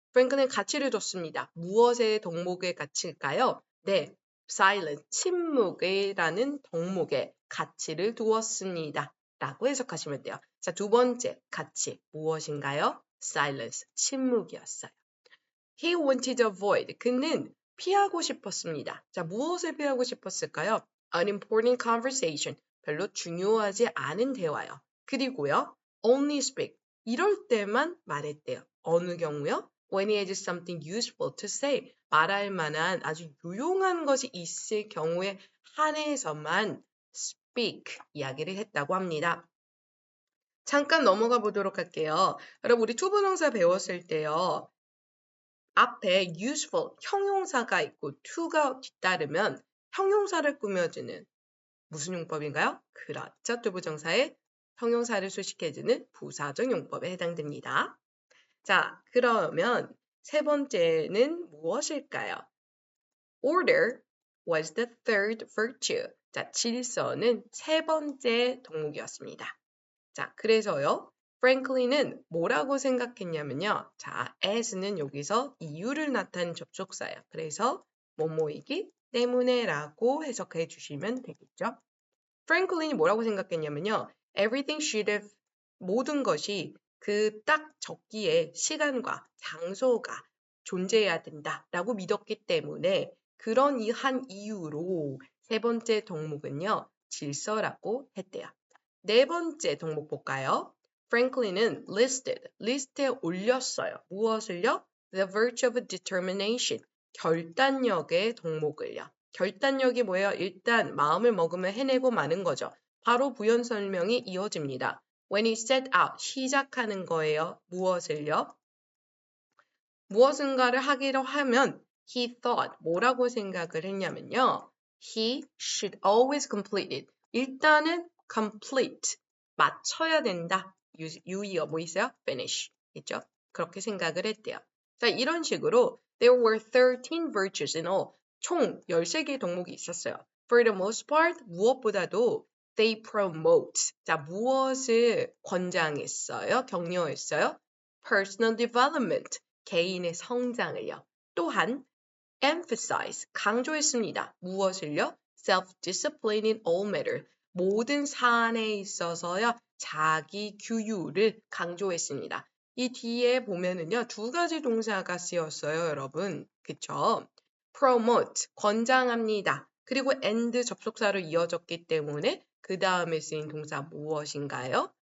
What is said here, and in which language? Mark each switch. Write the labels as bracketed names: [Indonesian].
[Korean] 프랭클은 가치를 뒀습니다. 무엇의 덕목의 가치일까요? 네, silence, 침묵이라는 덕목의 가치를 두었습니다. 라고 해석하시면 돼요. 자, 두 번째 가치 무엇인가요? silence, 침묵이었어요. [English] He wanted to avoid, [Korean] 그는 피하고 싶었습니다. 자, 무엇을 피하고 싶었을까요? [English] Unimportant conversation, [Korean] 별로 중요하지 않은 대화요. 그리고요, [English] only speak, [Korean] 이럴 때만 말했대요. 어느 경우요? [English] When he has something useful to say. [Korean] 말할 만한 아주 유용한 것이 있을 경우에 한해서만 speak 이야기를 했다고 합니다. 잠깐 넘어가 보도록 할게요. 여러분 우리 투부정사 배웠을 때요. 앞에 useful 형용사가 있고 to가 뒤따르면 형용사를 꾸며주는 무슨 용법인가요? 그렇죠. 투부정사의 형용사를 수식해주는 부사적 용법에 해당됩니다. 자, 그러면 세 번째는 무엇일까요? [English] Order was the third virtue. [Korean] 자, 질서는 세 번째 덕목이었습니다. 자, 그래서요. 프랭클린은 뭐라고 생각했냐면요. 자, as는 여기서 이유를 나타낸 접속사예요. 그래서 뭐뭐이기 때문에라고 해석해 주시면 되겠죠. 프랭클린이 뭐라고 생각했냐면요. [English] Everything should have [Korean] 모든 것이 그 딱 적기에 시간과 장소가 존재해야 된다라고 믿었기 때문에 그런 한 이유로 세 번째 덕목은요. 질서라고 했대요. 네 번째 덕목 볼까요? 프랭클린은 리스트에 올렸어요. 무엇을요? [English] The virtue of determination, [Korean] 결단력의 덕목을요. 결단력이 뭐예요? 일단 마음을 먹으면 해내고 마는 거죠. 바로 부연 설명이 이어집니다. [English] When he set out, [Korean] 시작하는 거예요. 무엇을요? 무엇인가를 하기로 하면 [English] he thought, [Korean] 뭐라고 생각을 했냐면요. [English] He should always complete it. [Korean] 일단은 complete, 마쳐야 된다. 유의어 뭐 있어요? finish, 있죠? 그렇게 생각을 했대요. 자, 이런 식으로 [English] there were 13 virtues in all. [Korean] 총 13개의 덕목이 있었어요. [English] For the most part, [Korean] 무엇보다도 [English] they promote. [Korean] 자, 무엇을 권장했어요? 격려했어요? [English] Personal development. [Korean] 개인의 성장을요. 또한 emphasize, 강조했습니다. 무엇을요? [English] self-discipline in all matter. [Korean] 모든 사안에 있어서요. 자기 규율을 강조했습니다. 이 뒤에 보면은요. 두 가지 동사가 쓰였어요, 여러분. 그쵸? promote, 권장합니다. 그리고 and 접속사로 이어졌기 때문에 그 다음에 쓰인 동사 무엇인가요?